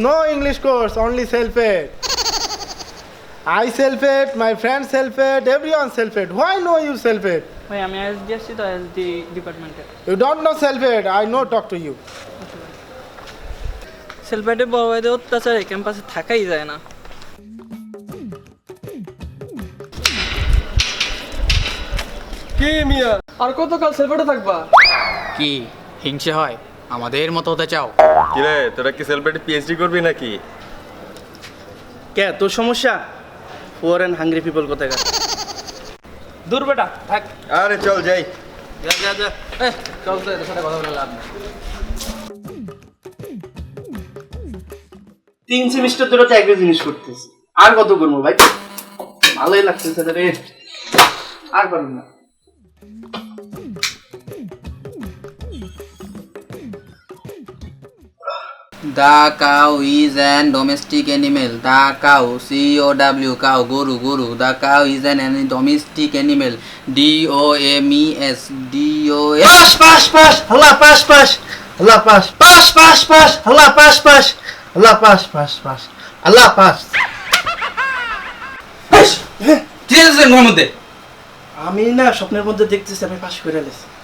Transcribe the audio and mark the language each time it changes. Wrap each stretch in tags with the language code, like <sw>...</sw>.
<en>No English course, only self-aid. I self-aid, my friend self-aid, everyone self-aid. Why know you self-aid?</en> <bn>ভাই আমি IELTS দিয়ে আসছি তো, ILT ডিপার্টমেন্টে।</bn> <en>You don't know self-aid, I know talk to you.</en> <bn>সেলফেটে বড় ভাইদের অত্যাচারে ক্যাম্পাসে থাকাই যায় না। কি মিয়া, আর কতকাল সেলফেটে থাকবা? কি হিংসে হয়? আমাদের মতো হতে চাও? কিরে তোরা কি সেলফেটে পিএইচডি করবি নাকি? কে তোর সমস্যা?</bn> <en>poor and hungry people</en> <bn>কোথাকার? দূর বেটা থাক। আরে চল যাই। যা চল তো, এদের সাথে কথা বলে লাভ নেই। 3 সেমিস্টার ধরে তো একই জিনিস করতেছি, আর কত করবো ভাই? ভালোই লাগতেছে রে, আর পারবো না।</bn> <en>The cow is an domestic animal. The cow, C-O-W, cow, গরু. The cow is an domestic animal. D-O-M-E-S, D-O-M.</en> <bn>Pass Allah pass Allah pass Allah pass Allah pass Allah pass. কি আছে ঘরের মধ্যে? আমি না স্বপ্নের মধ্যে দেখতেছি আমি পাস করে গেছি।</bn>